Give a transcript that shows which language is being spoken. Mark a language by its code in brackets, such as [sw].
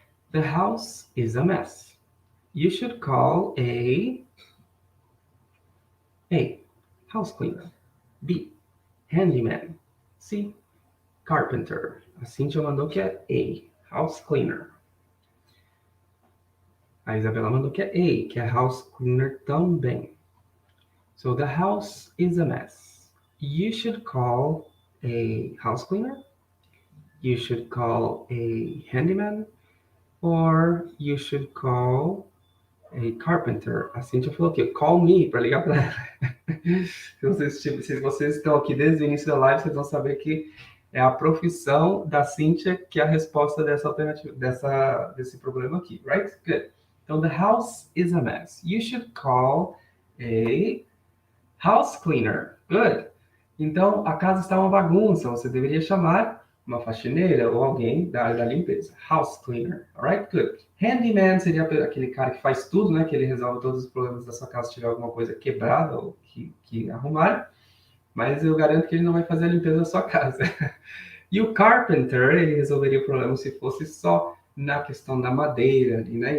[en] The house is a mess. You should call A, house cleaner, B, handyman, C, carpenter. [pt] A Cintia mandou que é A, house cleaner. A Isabela mandou que é A, que é house cleaner também. [en] So the house is a mess. You should call a house cleaner. You should call a handyman. Or you should call a carpenter. [pt] A Cintia falou aqui, [en] call me, [pt] para ligar para ela. Se vocês estão aqui desde o início da live, vocês vão saber que é a profissão da Cintia que é a resposta dessa alternativa, desse problema aqui, right? [en] Good. Então, the house is a mess. You should call a house cleaner. Good. [pt] Então, a casa está uma bagunça. Você deveria chamar uma faxineira ou alguém da área da limpeza. House cleaner. [en] Alright? Good. [pt] Handyman seria aquele cara que faz tudo, né? Que ele resolve todos os problemas da sua casa se tiver alguma coisa quebrada ou que arrumar. Mas eu garanto que ele não vai fazer a limpeza da sua casa. E o carpenter, ele resolveria o problema se fosse só na questão da madeira ali, né?